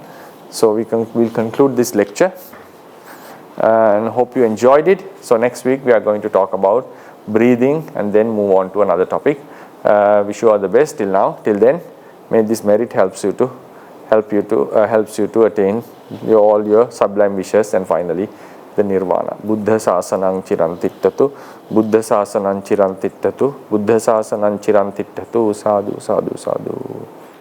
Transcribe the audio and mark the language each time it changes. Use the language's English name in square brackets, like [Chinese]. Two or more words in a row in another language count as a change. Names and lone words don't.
[English] So we'll conclude this lecture and hope you enjoyed it. So next week we are going to talk about breathing and then move on to another topic. Wish you all the best till now. Till then, may this merit helps you to attain all your sublime wishes and finally the nirvana. [Pali] Buddha sasanang chirantittatu, Buddha sasanang chirantittatu, Buddha sasanang chirantittatu, sadhu, sadhu, sadhu.